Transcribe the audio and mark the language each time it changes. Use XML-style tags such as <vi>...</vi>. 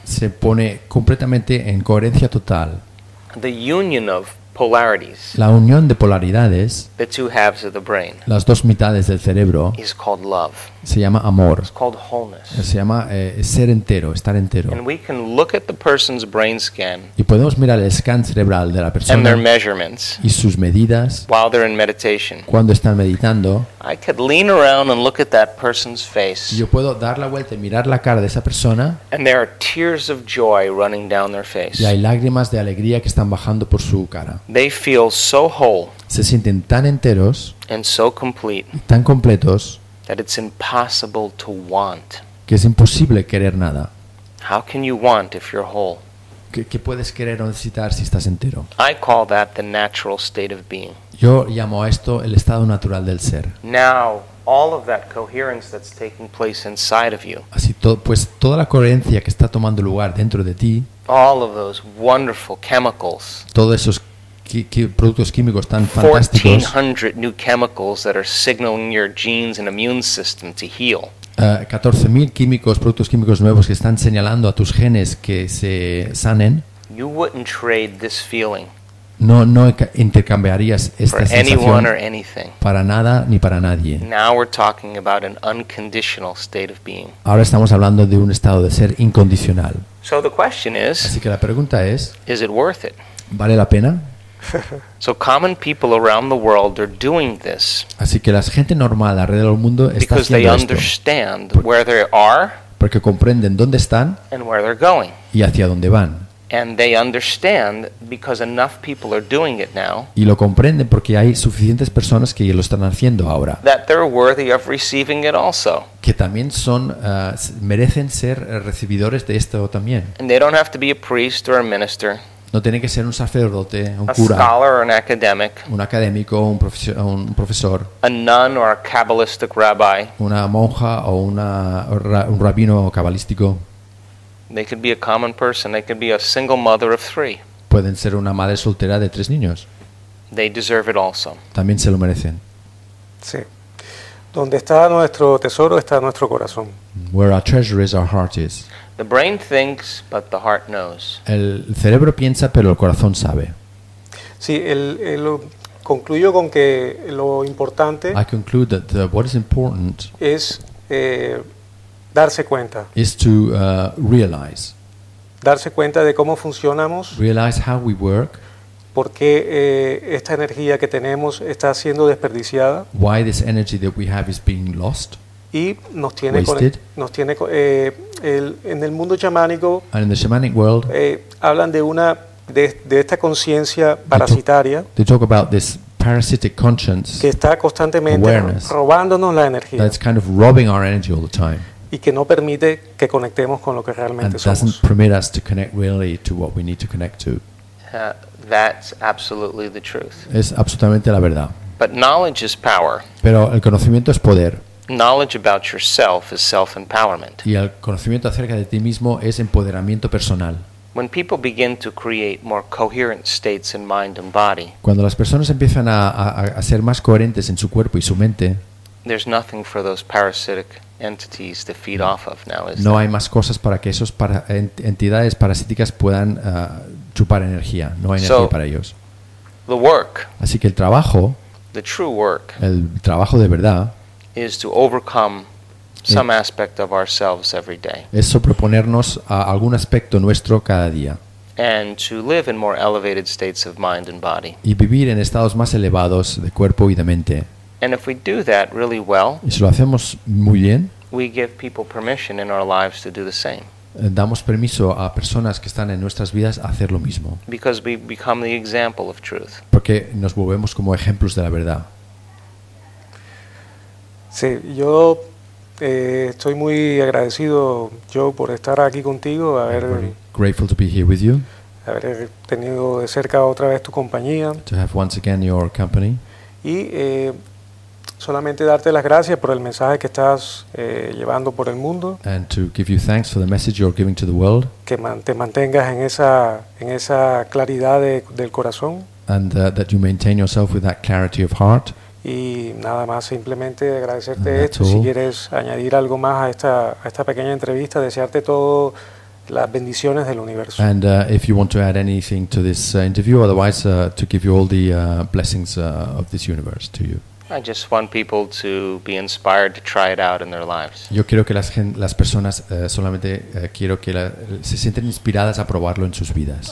<es>Se pone completamente en coherencia total.</es> <en>The union of polarities.</en> <es>La unión de polaridades.</es> <en>The two halves of the brain.</en> <es>Las dos mitades del cerebro.</es> <en>Is called love.</en> <es>Se llama amor.</es> <en>It's called wholeness.</en> <es>Se llama ser entero, estar entero.</es> <en>And we can look at the person's brain scan.</en> <es>Y podemos mirar el scan cerebral de la persona.</es> <en>And their measurements.</en> <es>Y sus medidas.</es> <en>While they're in meditation.</en> <es>Cuando están meditando.</es> <en>I could lean around and look at that person's face.</en> <es>Yo puedo dar la vuelta y mirar la cara de esa persona.</es> <en>And there are tears of joy running down their face.</en> <es>Y hay lágrimas de alegría que están bajando por su cara.</es> <en>They feel so whole.</en> <es>Se sienten tan enteros.</es> <en>And so complete.</en> <es>Y tan completos.</es> <en>That it's impossible to want.</en> <es>Que es imposible querer nada.</es> <en>How can you want if you're whole?</en> <es>¿Qué puedes querer o necesitar si estás entero?</es> <en>I call that the natural state of being.</en> <es>Yo llamo a esto el estado natural del ser.</es> <en>Now, all of that coherence that's taking place inside of you.</en> <es>Así pues toda la coherencia que está tomando lugar dentro de ti.</es> <en>All of those wonderful chemicals.</en> <es>Todos esos productos químicos tan fantásticos.</es> <en>1400 new chemicals that are signaling your genes and immune system to heal.</en> <es>14,000 químicos, productos químicos nuevos que están señalando a tus genes que se sanen.</es> <en>You wouldn't trade this feeling.</en> <es>no intercambiarías esta sensación para nada ni para nadie.</es> <en>Now we're talking about an unconditional state of being.</en> <es>Ahora estamos hablando de un estado de ser incondicional.</es> <en>So the question is,</en> <es>así que la pregunta es,</es> <en>is it worth it?</en> <es>¿Vale la pena?</es> <en>So common people around the world are doing this.</en> <es>Así que la gente normal alrededor del mundo está haciendo esto.</es> <en>Because they understand where they are.</en> <es>Porque comprenden dónde están.</es> <en>And where they're going.</en> <es>Y hacia dónde van.</es> <en>And they understand because enough people are doing it now.</en> <es>Y lo comprenden porque hay suficientes personas que lo están haciendo ahora.</es> <en>That they're worthy of receiving it also.</en> <es>Que también son merecen ser recibidores de esto también.</es> <en>And they don't have to be a priest or a minister.</en> <es>No tiene que ser un sacerdote, un</es> <en>a</en> <es>cura,</es> <en>scholar or an academic,</en> <es>un académico, un profesor,</es> <en>a nun or a cabalistic rabbi,</en> <es>una monja o un rabino cabalístico.</es> <en>They could be a common person. They could be a single mother of three.</en> <es>Pueden ser una madre soltera de tres niños.</es> <en>They deserve it also.</en> <es>También se lo merecen. Sí. Donde está nuestro tesoro está nuestro corazón.</es> <en>Where our treasure is, our heart is. The brain thinks, but the heart knows.</en> <es>El cerebro piensa, pero el corazón sabe. Sí, el concluyo con que lo importante.</es> <en>I conclude that what is important is</en> <es>darse cuenta.</es> <en>Is to realize.</en> <es>Darse cuenta de cómo funcionamos.</es> <en>Realize how we work.</en> <es>¿Por qué esta energía que tenemos está siendo desperdiciada?</es> <en>Why this energy that we have is being lost?</en> <es>Y nos tiene en el mundo chamánico.</es> <en>And in the shamanic world,</en> <es>hablan de una de esta conciencia parasitaria.</es> <en>They talk about this parasitic conscience.</en> <es>Que está constantemente</es> <en>awareness,</en> <es>robándonos la energía.</es> <en>That's kind of robbing our energy all the time.</en> <es>Y que no permite que conectemos con lo que realmente</es> <en>and</en> <es>somos.</es> <en>And doesn't permit us to connect really to what we need to connect to. That's absolutely the truth.</en> <es>Es absolutamente la verdad.</es> <en>But knowledge is power.</en> <es>Pero el conocimiento es poder.</es> <en>Knowledge about yourself is self-empowerment.</en> <es>Y el conocimiento acerca de ti mismo es empoderamiento personal.</es> <en>When people begin to create more coherent states in mind and body.</en> <es>Cuando las personas empiezan a ser más coherentes en su cuerpo y su mente.</es> <en>There's nothing for those parasitic entities to feed off of now, is</en> <es>no hay más cosas para que esos entidades parasíticas puedan chupar energía, no hay energía para ellos.</es> <en>The work.</en> <es>Así que el trabajo.</es> <en>The true work.</en> <es>El trabajo de verdad.</es> <en>Is to overcome some aspect of ourselves every day.</en> <es>Es sobreponernos a algún aspecto nuestro cada día.</es> <en>And to live in more elevated states of mind and body.</en> <es>Y vivir en estados más elevados de cuerpo y de mente.</es> <en>And if we do that really well,</en> <es>y si lo hacemos muy bien,</es> <en>we give people permission in our lives to do the same.</en> <es>Damos permiso a personas que están en nuestras vidas a hacer lo mismo.</es> <en>Because we become the example of truth.</en> <es>Porque nos volvemos como ejemplos de la verdad. Sí, yo estoy muy agradecido, Joe, por estar aquí contigo, haber</es> <en>grateful to be here with you,</en> <es>haber tenido de cerca otra vez tu compañía,</es> <en>to have once again your company,</en> <es>y solamente darte las gracias por el mensaje que estás llevando por el mundo,</es> <en>and to give you thanks for the message you're giving to the world,</en> <es>que te mantengas en esa claridad del corazón,</es> <en>and that you maintain yourself with that clarity of heart.</en> <es>Y nada más, simplemente agradecerte esto. Si quieres añadir algo más a esta pequeña entrevista, desearte todas las bendiciones del universo.</es> <en>And if you want to add anything to this interview, otherwise to give you all the blessings of this universe to you. I just want people to be inspired to try it out in their lives.</en> <es>Yo quiero que las personas solamente quiero que se sienten inspiradas a probarlo en sus vidas.</es>